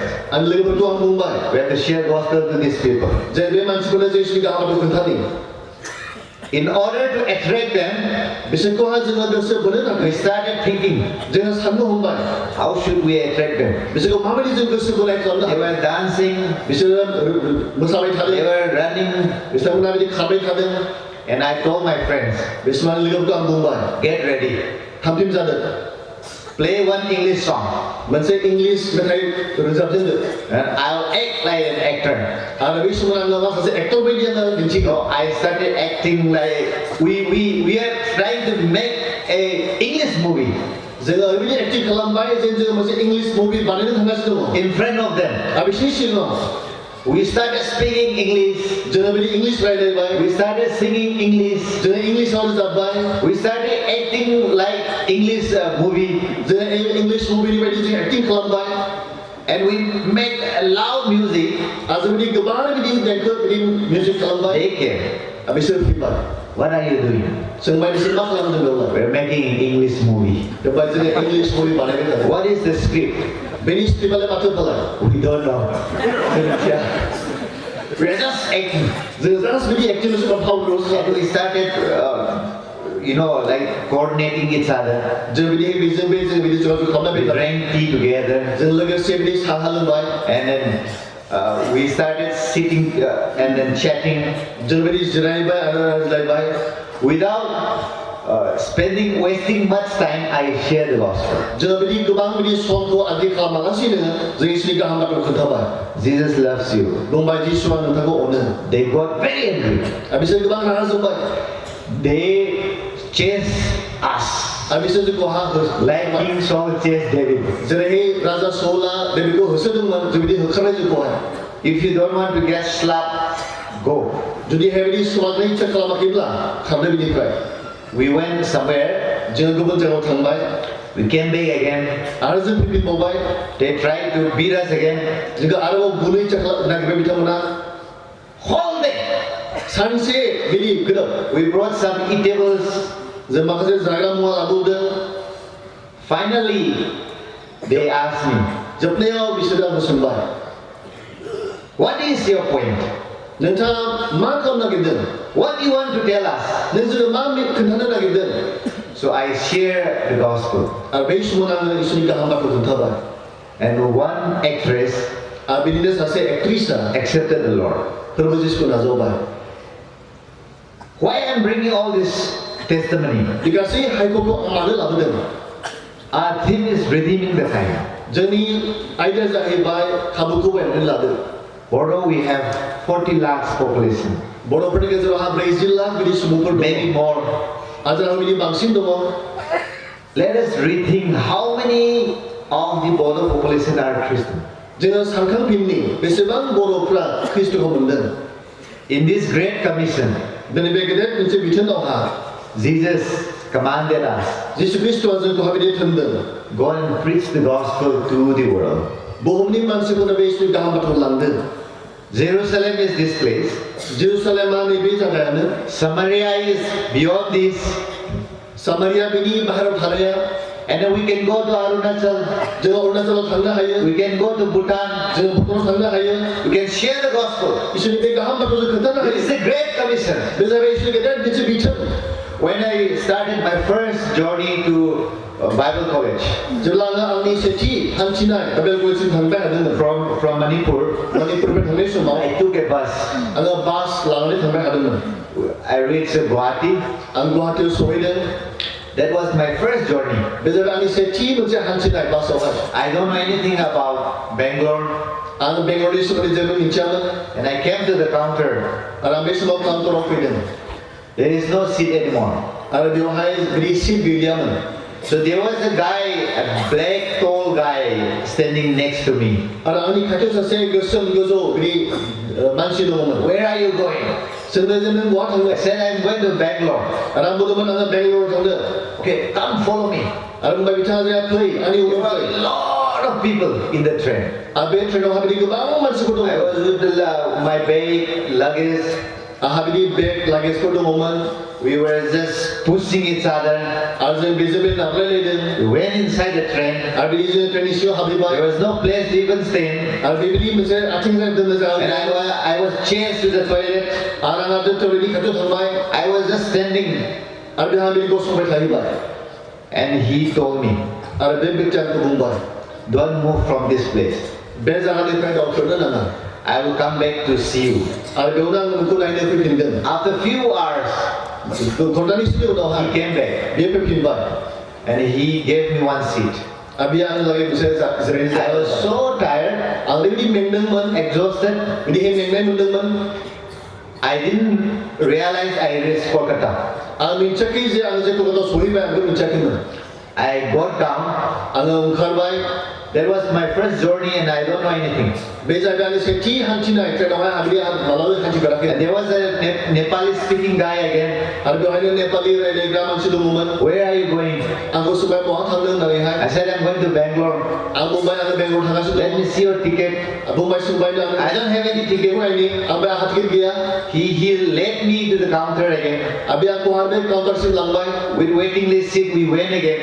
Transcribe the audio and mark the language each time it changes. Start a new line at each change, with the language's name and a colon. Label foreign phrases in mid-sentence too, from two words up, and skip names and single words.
Bodo: आं लोगोफोरखौ आं बुंबाय
English: we have to share gospel to these people.
Bodo: जे बे मानसिफोरनो जिसुनि गाहामखौ खोन्थानि
English: In order to attract them,
Bodo: बिसोरखौहाय जोङो गोसो बोनो
English: we
Bodo: थाखाय
English: started thinking,
Bodo: जोङो साननो हमबाय
English: how should we attract them?
Bodo: बिसोरखौ माबायदि जों गोसो बोनाय खालामनो
English: They
Bodo: हायो
English: were dancing,
Bodo: बिसोरो मोसाबाय
English: they
Bodo: थादों
English: were running,
Bodo: बिथांमोना बिदि खारबाय थादों
English: and I told my friends,
Bodo: बिसोर लोगोफोरखौ आं बुंबाय
English: get ready,
Bodo: थामथिम जादों
English: play one English song,
Bodo: मोनसे इंलिस मेथाइ रोजाबजेनदो
English: and I'll act like an actor.
Bodo: आरो बे समाव आङो माखासे एक्टर बायदि आङो दिन्थिगौ
English: So I started acting like we are trying to make a English movie
Bodo: जोङो ओरैबायदि एक्टिं खालामबाय जे जोङो मोनसे
English: English movie
Bodo: बानायनो थांगासिनो दङ
English: in front of them.
Bodo: आरो बिसोरनि सिगाङाव
English: We started speaking English,
Bodo: जोङो बिदि इंलिस रायलायबाय
English: we started singing English,
Bodo: जोङो इंलिसाव रोजाबबाय
English: we started acting like English movie,
Bodo: जोङो इंलिस मुभिनि बायदि जों एक्टिं खालामबाय
English: and we make loud music.
Bodo: आरो जों बिदि गोबां बिदि देंखो बिदि मिउजिक खालामबाय
English: They came.
Bodo: आरो बिसोर फैबाय
English: What are you doing?
Bodo: सोंबाय बिसोर मा खालामदों बेवहाय
English: We're making an English movie.
Bodo: बेवहाय जोङो
English: English movie
Bodo: बानायबाय थादों
English: What is the script?
Bodo: बेनि स्क्रिप्टआलाय माथो फालाय
English: We don't know.
Bodo: जों मिथिया
English: We're just acting.
Bodo: जोङो जास्ट बिदि एक्टिंल'सो फावल'सो
English: And we started, like coordinating each other.
Bodo: जों बिदि बेजों बे जों बिदि ज'ज' खालामबाय
English: We
Bodo: थादों
English: drank tea together,
Bodo: जों लोगोसे बिदि साहा लोंबाय
English: and then we started sitting and then chatting
Bodo: जों बिदि जिरायबाय आरो रायज्लायबाय
English: without spending wasting much time. I share the gospel.
Bodo: जोङो बिदि गोबां बिदि समखौ आद्रि खालामालासिनो जों इसोरनि गाहाम बाथ्राखौ खोन्थाबाय
English: Jesus loves you.
Bodo: बुंबाय जिसुआ नोंथांखौ अनो
English: They got very angry.
Bodo: आरो बिसोर गोबां रागा जोंबाय
English: They chased us
Bodo: आरो बिसोर जोंखौहा
English: like King Saul chased David.
Bodo: जेरैहाय राजा सौला बेखौ होसोदोंमोन जों बिदि होखारबाय जोंखौहाय
English: If you don't want to get slapped, go.
Bodo: जुदिहाय बिदि सुवागनाय इच्ছা खालामाखैब्ला खारदो बिनिफ्राय
English: We went somewhere.
Bodo: जोङो गुबुन जायगायाव थांबाय
English: We came back again.
Bodo: आरो जों फैफिनबावबाय
English: They tried to beat us again.
Bodo: जोंखौ आरोबाव बुनो इच्ছা नागिरबाय बिथांमोना
English: Whole day.
Bodo: सानसे बिदि गोदाव
English: We brought some eatables.
Bodo: जों माखासे जाग्रा मुवा लाबोदों
English: Finally, they asked me,
Bodo: जोबनायाव बिसोरो आंखौ सोंबाय
English: what is your point?
Bodo: नोंथाङा मा खालामनो नागिरदों
English: What do you want to tell us?
Bodo: नों जोंनो मा खोन्थानो नागिरदों
English: So I share the gospel.
Bodo: आरो बै समाव आङो इसोरनि गाहाम बाथ्राखौ खोन्थाबाय
English: And one actress
Bodo: आरो बिदिनो सासे एक्ट्रिसआ
English: accepted the Lord.
Bodo: फोरबो जिसुखौ नाजावबाय
English: Why I'm bringing all this testimony?
Bodo: बे गासै हायखौखौ आं मानो लाबोदों
English: Our theme is redeeming the time.
Bodo: जोंनि आयदाया जाहैबाय खाबुखौ बायनानै लादों
English: Although we have 40 lakhs population,
Bodo: बर'फोरनि गेजेरावहा 40 लाख बिदि सुबुंफोर दङ
English: maybe more.
Bodo: आरो जोंहा बिदि बांसिन दङ
English: Let us rethink how many of the Bodo population are Christian.
Bodo: जोङो सानखांफिननि बेसेबां बर'फ्रा ख्रिस्ट'खौ मोनदों
English: In this great commission,
Bodo: दिनै बे गेदेर मोनसे बिथोनावहा
English: Jesus commanded us,
Bodo: जिसु ख्रिस्ट'आ जोंखौहा बिदि थोनदों
English: go and preach the gospel to the world.
Bodo: बुहुमनि मानसिफोरनो बे इसोरनि गाहाम बाथ्राखौ लांदों
English: Jerusalem is this place.
Bodo: जेरुसालेमा नैबे जायगायानो
English: Samaria is beyond this.
Bodo: सामारिया बिनि बाहेरायाव थानाया
English: And then we can go to Arunachal.
Bodo: जोङो अरुणाचलाव थांनो हायो
English: We can go to Bhutan.
Bodo: जोङो भुटानाव थांनो हायो
English: We can share the gospel.
Bodo: इसोरनि बे गाहाम बाथ्राखौ जों खोन्थानो
English: This
Bodo: हायो
English: is a great commission.
Bodo: बे जाबाय इसोरनि गेदेर मोनसे बिथोन
English: When I started my first journey to Bible college
Bodo: जेब्ला आङो आंनि सेथि हान्थिनाय बाइबेल कलेजसिम थांबाय हादोंमोन
English: from Manipur,
Bodo: मणिपुरनिफ्राय थांनाय समाव
English: I took a bus.
Bodo: आङो बास लानानै थांबाय हादोंमोन
English: I reached Guwahati.
Bodo: आं गुवाहाटीयाव सहैदों
English: That was my first journey.
Bodo: बे जाबाय आंनि सेथि मोनसे हान्थिनाय बासावहाय
English: I don't know anything about Bangalore,
Bodo: आं बेंगलरनि सोमोन्दै जेबो मिथियामोन
English: and I came to the counter.
Bodo: आरो आं बे समाव काउन्टाराव फैदों
English: There is no seat anymore.
Bodo: आरो बेवहाय बिदि सिट गैलियामोन
English: So there was a guy, a black tall guy, standing next to me.
Bodo: आरो आंनि खाथियाव सासे गोसोम गोजौ बिदि मानसि दङमोन
English: Where are you going?
Bodo: सोंदों जे नों बहा थांनो
English: I said, I'm going to Bangalore.
Bodo: आरो आं बुंदोंमोन आङो बेंगलराव थांनो
English: Okay, come follow me.
Bodo: आरो बुंबाय बिथाङा जे फै आंनि
English: There
Bodo: उनाव
English: were
Bodo: फै
English: a lot of people in the train.
Bodo: आरो बे ट्रेनावहाय बिदि गोबां मानसिफोर
English: I
Bodo: दङ
English: was with my bag, luggage.
Bodo: आंहा बिदि बेग लागेजफोर दङमोन
English: We were just pushing each other.
Bodo: आरो जों बेजों बे नारलायलायदों
English: We went inside the train.
Bodo: आरो बिदि जों ट्रेननि सिङाव हाबहैबाय
English: There was no place to even stand.
Bodo: आरो बेबायदि मोनसे आथिंजों दोननो
English: And
Bodo: जायगा
English: I was chased to the toilet.
Bodo: आरो आंहा बे टयलेटनि खाथियाव थांबाय
English: I was just standing.
Bodo: आरो बेहा बिदि गसंबाय थाहैबाय
English: And he told me,
Bodo: आरो बे व्यक्तिया आंखौ बुंबाय
English: don't move from this place.
Bodo: बे जायगानिफ्राय दावथ्रोदनो नाङा
English: I will come back to see you.
Bodo: आरो बेयावनो आं नोंखौ नायनो फैफिनगोन
English: After a few hours,
Bodo: घन्टानैसोनि उनावहाय
English: he came back.
Bodo: बेयो फैफिनबाय
English: And he gave me one seat.
Bodo: आरो बेयो आंनि लागै मोनसे जिरायनो
English: I
Bodo: जायगा
English: was
Bodo: होबाय।
English: so tired,
Bodo: आं ओरैबायदि मेंदोंमोन
English: exhausted.
Bodo: बिदिहाय मेंनाय मोनदोंमोन
English: I didn't realize I reached Kolkata.
Bodo: आं मिन्थियाखै जे आं जे कलकातायाव सहैबाय आं बेखौ मिन्थियाखैमोन
English: I got down.
Bodo: आङो ओंखारबाय
English: That was my first journey and I don't know anything.
Bodo: बे जाहैबाय आंनि सेथि हान्थिनाय ट्रेनावहाय आं बिदि मालाबा हान्थिफेराखै
English: And there was a Nepali speaking guy again.
Bodo: आरो बेवहायनो नेपालि रायज्लायग्रा मानसि दङमोन
English: Where are you going?
Bodo: आंखौ सोंबाय बहा थांदों होननानैहाय
English: I said, I'm going to Bangalore.
Bodo: आं बुंबाय आङो बेंगलर थांगासिनो
English: Let me
Bodo: दं
English: see your ticket.
Bodo: बुंबाय सोंबायनो आङो
English: I don't have any टिकेट ticket.
Bodo: नायनि ओमफ्राय आंहा टिकेट गैया
English: He led me to the counter again.
Bodo: आरो बे आंखौहाय बे काउन्टारसिम लांबाय
English: With waiting list seat, we went again.